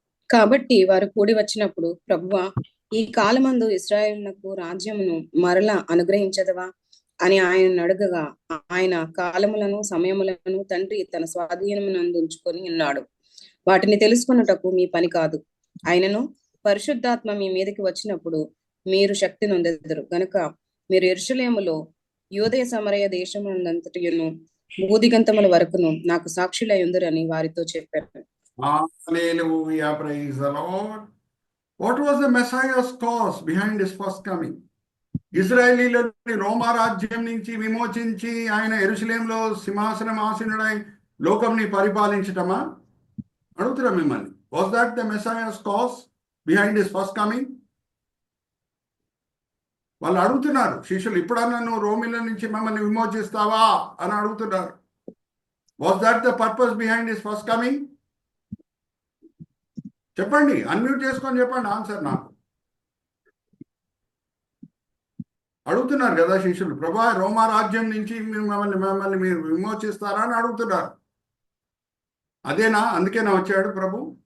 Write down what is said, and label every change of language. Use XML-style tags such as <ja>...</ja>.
<te>కాబట్టి వారు కూడి వచ్చినప్పుడు, ప్రభువా, ఈ కాలమందు ఇశ్రాయేలునకు రాజ్యమును మరలా అనుగ్రహించదవా అని ఆయన అడగగా, ఆయన కాలములను సమయములను తండ్రి తన స్వాధీనమునందు ఉంచుకొని ఉన్నాడు, వాటిని తెలుసుకొనుటకు మీ పని కాదు. ఆయనను పరిశుద్ధాత్మ మీ మీదకి వచ్చినప్పుడు మీరు శక్తి నొందెదరు గనుక మీరు యెరూషలేములో యూదయ సమరయ దేశమునంతటియును భూదిగంతముల వరకును నాకు సాక్షులై ఉందురని వారితో చెప్పారు.</te> <en>Hallelujah, praise the Lord. What was the Messiah's cause behind his first coming?</en> <te>ఇశ్రాయేలీయులని రోమా రాజ్యం నుంచి విమోచించి ఆయన యెరూషలేములో సింహాసనం ఆసీనుడై లోకంని పరిపాలించటమా? అడుగుతున్నా మిమ్మల్ని.</te> <en>Was that the Messiah's cause behind his first coming?</en> <te>వాళ్ళు అడుగుతున్నారు శిష్యులు, ఇప్పుడన్నా నువ్వు రోమిల నుంచి మమ్మల్ని విమోచిస్తావా అని అడుగుతున్నారు.</te> <en>Was that the purpose behind his first coming?</en> <te>చెప్పండి, అన్మ్యూట్ చేసుకొని చెప్పండి ఆన్సర్ నాకు. అడుగుతున్నారు కదా శిష్యులు, ప్రభువా రోమా రాజ్యం నుంచి మమ్మల్ని మీరు విమోచిస్తారా అని అడుగుతున్నారు. అదేనా? అందుకేనా వచ్చాడు ప్రభు?</te>